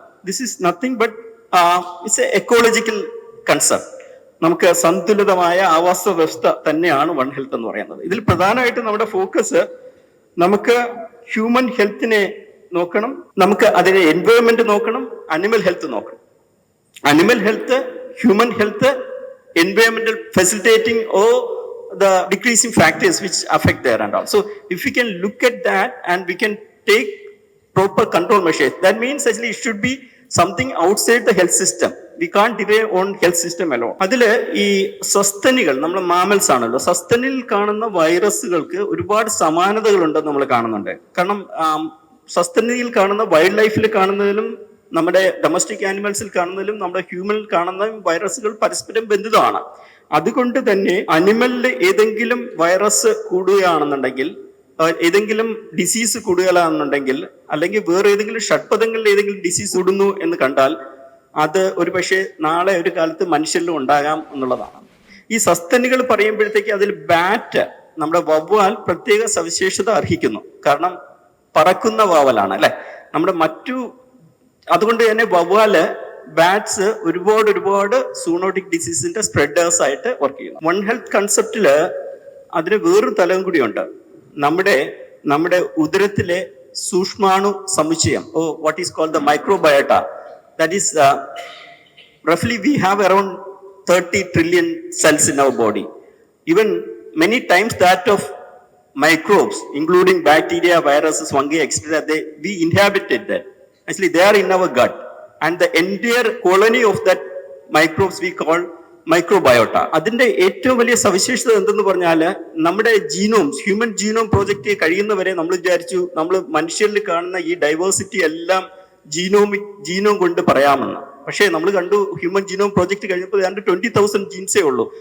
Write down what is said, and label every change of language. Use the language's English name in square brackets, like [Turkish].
[English] This is nothing but it's a ecological concept. [Malayalam] നമുക്ക് സന്തുലിതമായ ആവാസ വ്യവസ്ഥ തന്നെയാണ് വൺ ഹെൽത്ത് എന്ന് പറയുന്നത്. ഇതിൽ പ്രധാനമായിട്ടും നമ്മുടെ ഫോക്കസ് നമുക്ക് ഹ്യൂമൻ ഹെൽത്തിനെ നോക്കണം, നമുക്ക് അതിനെ എൻവയോൺമെന്റ് നോക്കണം, അനിമൽ ഹെൽത്ത് നോക്കണം. [English] Animal health, human health, environmental facilitating or the decreasing factors which affect there and all. So if we can look at that and we can take proper control measures, that means actually it should be something outside the health system. We can't rely on health system alone. [Malayalam] അതില് ഈ സസ്തനികൾ, നമ്മൾ mammals ആണല്ലോ, സസ്തനിൽ കാണുന്ന വൈറസുകൾക്ക് ഒരുപാട് സമാനതകളുണ്ടെന്ന് നമ്മൾ കാണുന്നുണ്ട്. കാരണം സസ്തനിയിൽ കാണുന്ന വൈൽഡ് ലൈഫിൽ കാണുന്നതിലും നമ്മുടെ ഡൊമസ്റ്റിക് ആനിമൽസിൽ കാണുന്നതിലും നമ്മുടെ ഹ്യൂമനിൽ കാണുന്ന വൈറസുകൾ പരസ്പരം ബന്ധിതമാണ്. അതുകൊണ്ട് തന്നെ അനിമലിൽ ഏതെങ്കിലും വൈറസ് കൂടുകയാണെന്നുണ്ടെങ്കിൽ, ഏതെങ്കിലും ഡിസീസ് കൂടുകയാണെന്നുണ്ടെങ്കിൽ, അല്ലെങ്കിൽ വേറെ ഏതെങ്കിലും ഷഡ്പദങ്ങളിൽ ഏതെങ്കിലും ഡിസീസ് കൂടുന്നു എന്ന് കണ്ടാൽ അത് ഒരു പക്ഷേ നാളെ ഒരു കാലത്ത് മനുഷ്യരിലും ഉണ്ടാകാം എന്നുള്ളതാണ്. ഈ സസ്തനികൾ പറയുമ്പോഴത്തേക്ക് അതിൽ ബാറ്റ്, നമ്മുടെ വവ്വാൽ പ്രത്യേക സവിശേഷത അർഹിക്കുന്നു. കാരണം പറക്കുന്ന വാവലാണ് അല്ലെ നമ്മുടെ അതുകൊണ്ട് തന്നെ വവ്വാല്, ബാറ്റ്സ് ഒരുപാട് സൂണോട്ടിക് ഡിസീസിന്റെ സ്പ്രെഡേഴ്സ് ആയിട്ട് വർക്ക് ചെയ്യുന്നു. വൺ ഹെൽത്ത് കൺസെപ്റ്റില് അതിന് വേറൊരു തലം കൂടിയുണ്ട്. നമ്മുടെ ഉദരത്തിലെ സൂക്ഷ്മാണു സമുച്ചയം, [English] What is called the microbiota. That is roughly we have around 30 trillion cells in our body. Even many times that of microbes, including bacteria, viruses, fungi, etc., we inhabited that. Actually, they are in our gut. And the entire colony of that microbes we call microbiota. [Malayalam] അതിന്റെ ഏറ്റവും വലിയ സവിശേഷത എന്തെന്ന് പറഞ്ഞാൽ, നമ്മുടെ human genome project കഴിയുന്നവരെ നമ്മൾ വിചാരിച്ചു നമ്മൾ മനുഷ്യരിൽ കാണുന്ന ഈ ഡൈവേഴ്സിറ്റി എല്ലാം ജീനോം കൊണ്ട് പറയാമെന്ന്. പക്ഷേ നമ്മൾ കണ്ടു ഹ്യൂമൻ ജീനോം പ്രോജക്റ്റ് കഴിഞ്ഞപ്പോൾ 20,000 ജീൻസേ ഉള്ളൂ.